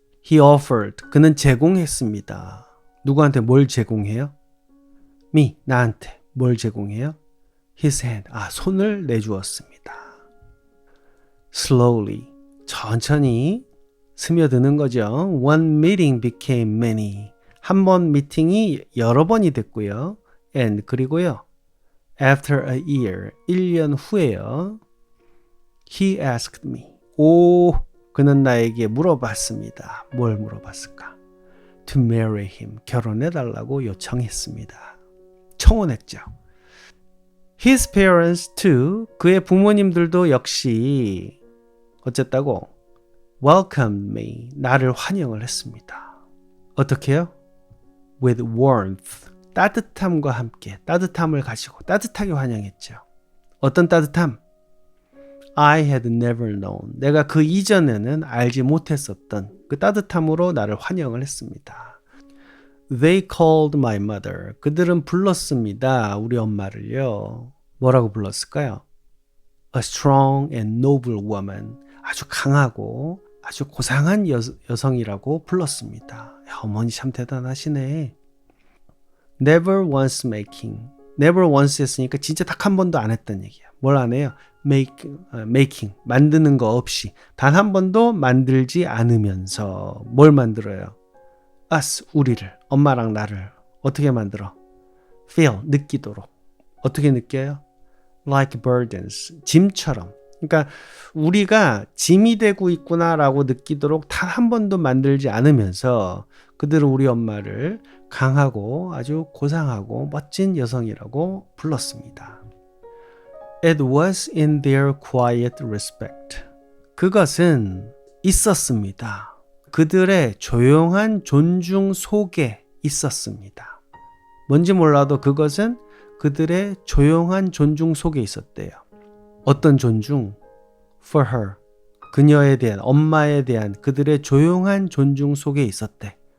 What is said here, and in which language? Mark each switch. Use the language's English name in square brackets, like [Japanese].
[English] He offered, [Korean] 그는 제공했습니다. 누구한테 뭘 제공해요? Me, 나한테 뭘 제공해요? [English] His hand, [Korean] 손을 내주었습니다. Slowly, 천천히 스며드는 거죠. [English] One meeting became many. [Korean] 한 번 미팅이 여러 번이 됐고요. And, 그리고요. [English] After a year, [Korean] 1년 후에요. [English] He asked me. [Korean] 그는 나에게 물어봤습니다. 뭘 물어봤을까? [English] To marry him, [Korean] 결혼해달라고 요청했습니다. 청혼했죠. [English] His parents too, [Korean] 그의 부모님들도 역시 어쨌다고? [English] Welcomed me, [Korean] 나를 환영을 했습니다. 어떻게요? [English] With warmth, [Korean] 따뜻함과 함께, 따뜻함을 가지고 따뜻하게 환영했죠. 어떤 따뜻함? [English] I had never known, [Korean] 내가 그 이전에는 알지 못했었던 그 따뜻함으로 나를 환영을 했습니다. [English] They called my mother, [Korean] 그들은 불렀습니다. 우리 엄마를요. 뭐라고 불렀을까요? [English] A strong and noble woman, [Korean] 아주 강하고 아주 고상한 여성이라고 불렀습니다. 야, 어머니 참 대단하시네. [English] Never once making, never once [Korean] 했으니까 진짜 딱 한 번도 안 했단 얘기야. 뭘 안 해요? making, 만드는 거 없이 단 한 번도 만들지 않으면서 뭘 만들어요? us, 우리를, 엄마랑 나를 어떻게 만들어? feel, 느끼도록. 어떻게 느껴요? like burdens, 짐처럼. 그러니까 우리가 짐이 되고 있구나라고 느끼도록 단 한 번도 만들지 않으면서 그들은 우리 엄마를 강하고 아주 고상하고 멋진 여성이라고 불렀습니다. [English] It was in their quiet respect. [Korean] 그것은 있었습니다. 그들의 조용한 존중 속에 있었습니다. 뭔지 몰라도 그것은 그들의 조용한 존중 속에 있었대요. 어떤 존중? For her. 그녀에 대한, 엄마에 대한 그들의 조용한 존중 속에 있었대.